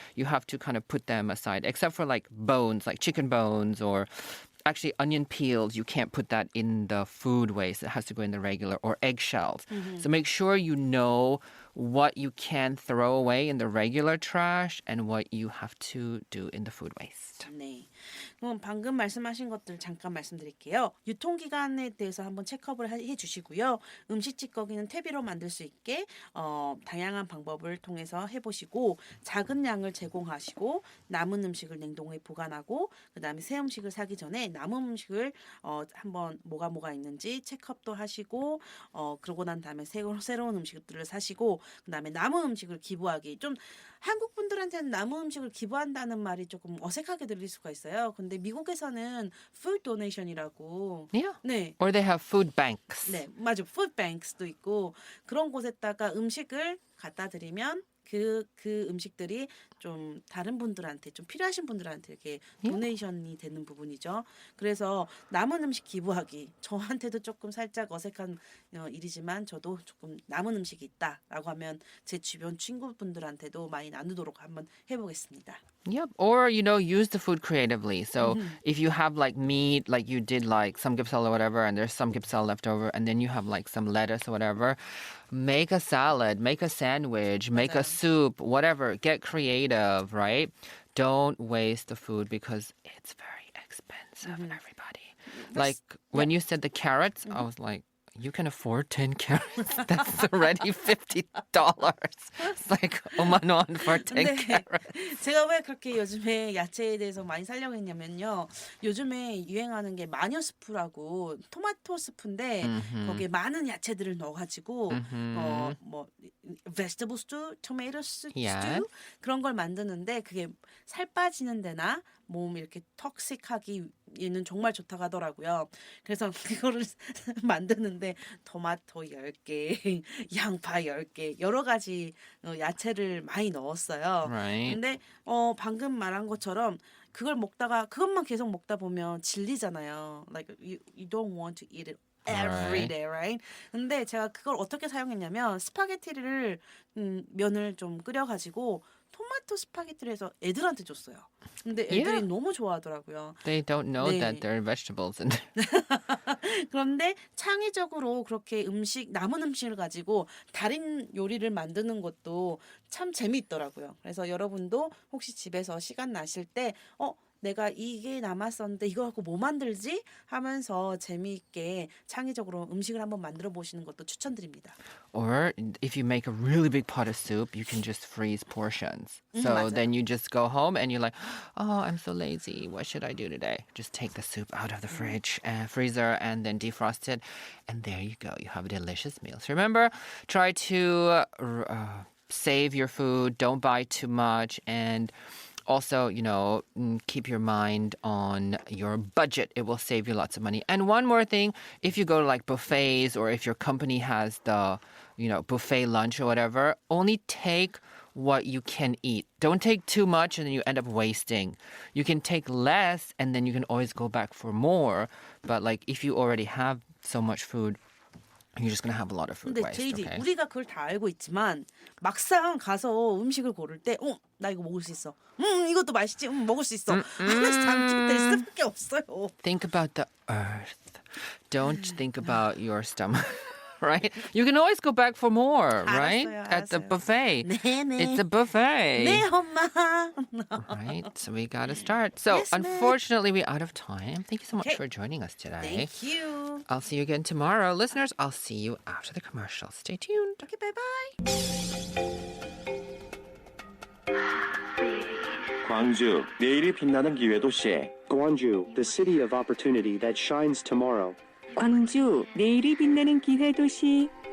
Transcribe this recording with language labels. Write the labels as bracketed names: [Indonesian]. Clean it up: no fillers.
[English] You have to kind of put them aside, except for like bones, like chicken bones or actually onion peels. You can't put that in the food waste. It has to go in the regular or eggshells. So make sure you know what you can throw away in the regular trash and what you have to do in the food waste. [Korean] 네. 그럼 방금 말씀하신 것들 잠깐 말씀드릴게요. 유통기간에 대해서 한번 체크업을 해주시고요. 음식 찌꺼기는 퇴비로 만들 수 있게 다양한 방법을 통해서 해보시고 작은 양을 제공하시고 남은 음식을 냉동에 보관하고 그 다음에 새 음식을 사기 전에 남은 음식을 한번 뭐가 있는지 체크업도 하시고 그러고 난 다음에 새로운 음식들을 사시고 그 다음에 남은 음식을 기부하기 좀 한국 분들한테는 남은 음식을 기부한다는 말이 조금 어색하게 들릴 수가 있어요. 근데 미국에서는 food donation이라고 [English] Yeah. [Korean] 네. [English] Or they have food banks. [Korean] 네, 맞아. food banks도 있고 그런 곳에다가 음식을 갖다 드리면 그 음식들이 좀 다른 분들한테 좀 필요하신 분들한테 이렇게 도네이션이 되는 부분이죠. 그래서 남은 음식 기부하기 저한테도 조금 살짝 어색한 일이지만 저도 조금 남은 음식이 있다라고 하면 제 주변 친구분들한테도 많이 나누도록 한번 해보겠습니다. [English] Yep. Or, use the food creatively. So if you have like meat, like you did like samgyeopsal or whatever, and there's samgyeopsal left over, and then you have like some lettuce or whatever, make a salad, make a sandwich, make a soup, whatever. Get creative, right? Don't waste the food because it's very expensive, everybody. Like when you said the carrots, I was like, you can afford 10 carrots. That's already $50. It's like [Korean] 5만 원 [English] for 10 carrots. [Korean] 제가 왜 그렇게 요즘에 야채에 대해서 많이 살려고 했냐면요. 요즘에 유행하는 게 마녀 스프라고 토마토 스프인데 거기에 많은 야채들을 넣어가지고 뭐 [English] vegetable stew, tomato stew Yeah. [Korean] 그런 걸 만드는데 그게 살 빠지는 데나 몸 이렇게 턱식하기에는 정말 좋다고 하더라고요. 그래서 그거를 만드는데 토마토 10개, 양파 10개 여러 가지 야채를 많이 넣었어요. [English] Right. [Korean] 근데 방금 말한 것처럼 그것만 계속 먹다 보면 질리잖아요. [English] Like you don't want to eat it every day, right? [Korean] 근데 제가 그걸 어떻게 사용했냐면 스파게티를 면을 좀 끓여가지고 토마토 스파게티를 해서 애들한테 줬어요. 근데 애들이 [English] Yeah. [Korean] 너무 좋아하더라고요. [English] They don't know [Korean] 네. [English] that there are vegetables in there. [Korean] 그런데 창의적으로 그렇게 남은 음식을 가지고 다른 요리를 만드는 것도 참 재미있더라고요. 그래서 여러분도 혹시 집에서 시간 나실 때 내가 이게 남았었는데 이거 갖고 뭐 만들지? 하면서 재미있게 창의적으로 음식을 한번 만들어 보시는 것도 추천드립니다. [English] Or if you make a really big pot of soup, you can just freeze portions. So [Korean] 맞아요. [English] then you just go home and you're like, oh, I'm so lazy. What should I do today? Just take the soup out of the freezer and then defrost it. And there you go. You have a delicious meal. So remember, try to save your food. Don't buy too much. And also, keep your mind on your budget. It will save you lots of money. And one more thing, if you go to like buffets or if your company has the, buffet lunch or whatever, only take what you can eat. Don't take too much and then you end up wasting. You can take less and then you can always go back for more. But like if you already have so much food, you're just going to have a lot of food [Korean] 근데 [English] waste, JD, okay? [Korean] 우리가 그걸 다 알고 있지만 막상 가서 음식을 고를 때 나 이거 먹을 수 있어. 이것도 맛있지. 먹을 수 있어. 하면서 당첨될 수밖에 없어요. [English] Think about the earth. Don't think about your stomach. Right? You can always go back for more, right? [Korean] 알았어요, [English] At the [Korean] 알았어요. [English] buffet. [Korean] 네네. [English] It's a buffet. [Korean] 네, 엄마. [English] Right? So we got to start. So Yes, ma'am. unfortunately, we're out of time. Thank you so much Okay. for joining us today. Thank you. I'll see you again tomorrow. Listeners, I'll see you after the commercial. Stay tuned. Okay, bye-bye. [Korean] 광주, 내일이 빛나는 기회 도시. [English] Gwangju, the city of opportunity that shines tomorrow. [Korean] 광주, 내일이 빛나는 기회 도시.